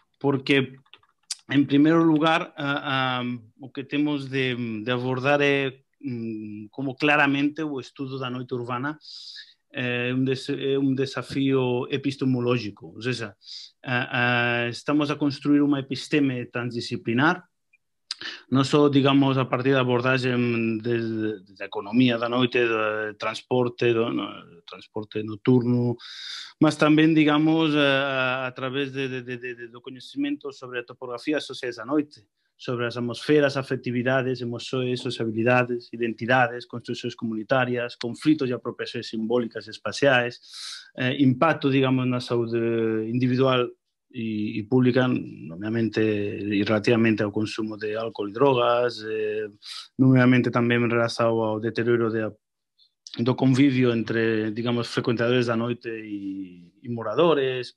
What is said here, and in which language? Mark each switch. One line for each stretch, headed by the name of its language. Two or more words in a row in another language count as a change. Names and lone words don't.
Portuguese: Porque, em primeiro lugar, o que temos de abordar é como claramente o estudo da noite urbana é um desafio epistemológico, ou seja, estamos a construir uma episteme transdisciplinar,
Galician: non só, digamos, a partir da abordagem da economía da noite, do transporte noturno, mas tamén, digamos, a través do coñecemento sobre a topografía sociais da noite, sobre as
Portuguese: atmosferas, afectividades, emoções, sociabilidades, identidades, construções comunitarias, conflitos e apropiações simbólicas e espaciais, impacto, digamos, na saúde individual e pública, nomeadamente e relativamente ao consumo de álcool e drogas, nomeadamente tamén relacionado ao deterioro do convivio entre, digamos, frecuentadores da noite e moradores.